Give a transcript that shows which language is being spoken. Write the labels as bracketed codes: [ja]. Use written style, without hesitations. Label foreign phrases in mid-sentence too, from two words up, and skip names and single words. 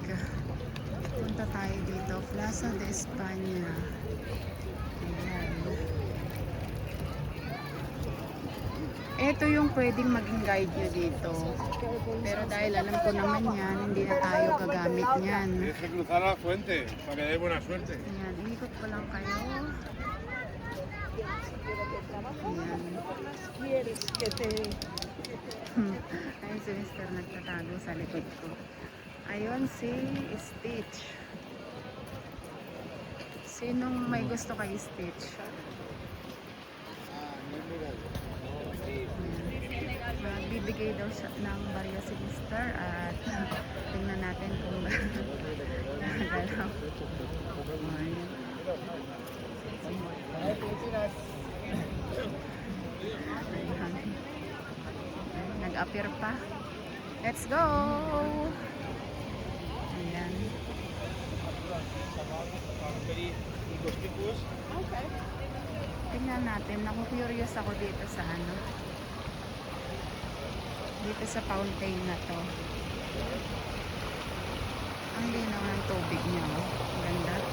[tl] Punta tayo dito, Plaza de España. Ayan. Ito yung pwedeng maging guide nyo dito. Pero dahil alam ko naman yan, hindi na tayo gagamit niyan. [es] Tienes que cruzar la fuente para que dé buena suerte. [tl] Ayan, ikot ko lang kayo. Ayan. Ayun si Mr. nagtatago sa likod ko. Ayun si Stitch. Sinong may gusto kay Stitch? Magbibigay daw siya ng barya si Mr. At tingnan natin kung gagalaw. Nag-appear pa. [en] Let's go! [tl] Ayan. Okay. Tingnan natin. Naku-curious ako dito sa ano. Dito sa fountain na to. Ang linaw ng tubig niya. Oh. Ang ganda.